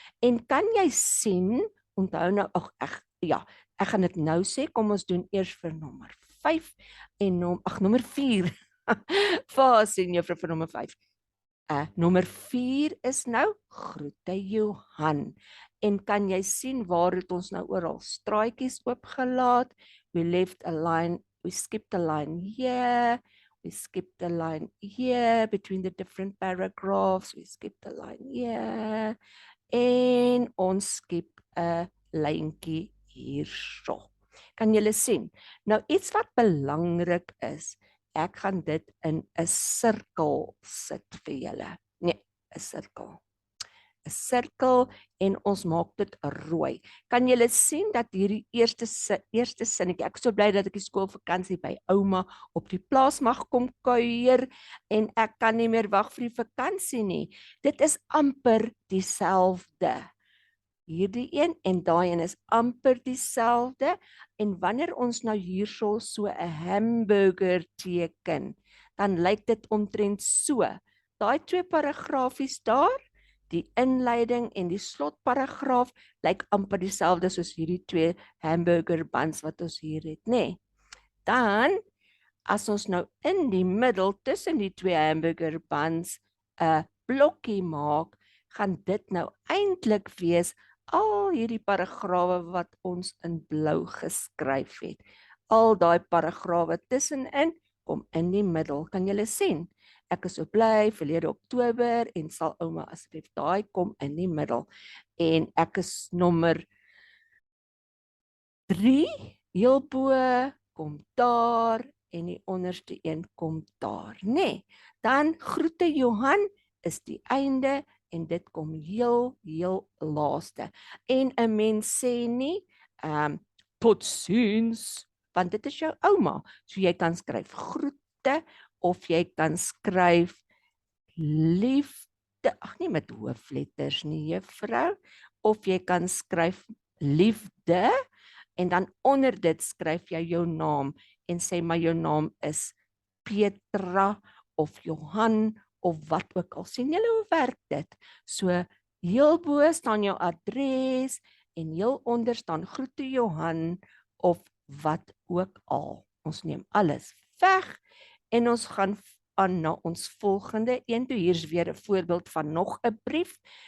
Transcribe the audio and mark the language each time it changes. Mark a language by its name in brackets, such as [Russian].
[Afrikaans] En kan jy sien, onthou nou, ek gaan dit nou sê, kom ons doen eers vir nommer 5 en nommer 4. Waar sien juffrou vir nommer 5? Nommer 4 is nou groete Johan. En kan jy sien waar het ons nou oral straatjies oopgelaat? [English] We skipped a line here. We skipped a line here between the different paragraphs. We skipped a line here. [Afrikaans] En ons skip 'n lyntjie hierso. Kan julle sien? Nou iets wat belangrik is, ek gaan dit in 'n sirkel sit vir julle. Nee, 'n sirkel. 'n Sirkel en ons maak dit rooi. Kan julle sien dat hierdie eerste sinnetjie, ek is so bly dat ek die skoolvakansie by ouma op die plaas mag kom kuier en ek kan nie meer wag vir die vakansie nie. Dit is amper dieselfde. Hierdie een en daai een is amper dieselfde. En wanneer ons nou hierso so 'n hamburger teken, dan lyk dit omtrent so. Daai 2 paragrafies daar, die inleiding en die slotparagraaf lyk amper dieselfde soos hierdie 2 hamburger buns wat ons hier het, nê? Dan as ons nou in die middel tussen die 2 hamburger buns 'n blokkie maak, gaan dit nou eintlik wees al hierdie paragrawe wat ons in blou geskryf het. Al daai paragrawe tussenin kom in die middel. Kan julle sien? Ek is so bly verlede Oktober en sal ouma asseblief daai kom in die middel. En ek is nommer 3 heel bo kom daar en die onderste een kom daar, nê? Dan groete Johan is die einde en dit kom heel laaste. En 'n mens sê nie totsiens, want dit is jou ouma. So jy kan skryf groete of jy kan skryf liefde, nie met hoofletters nie, juffrou, of jy kan skryf liefde en dan onder dit skryf jy jou naam en sê maar jou naam is Petra of Johan of wat ook al. Sien julle hoe werk dit? So heel bo staan jou adres en heel onder staan groete Johan of wat ook al. Ons neem alles weg en ons gaan aan na ons volgende een. Toe hier's weer 'n voorbeeld van nog 'n brief.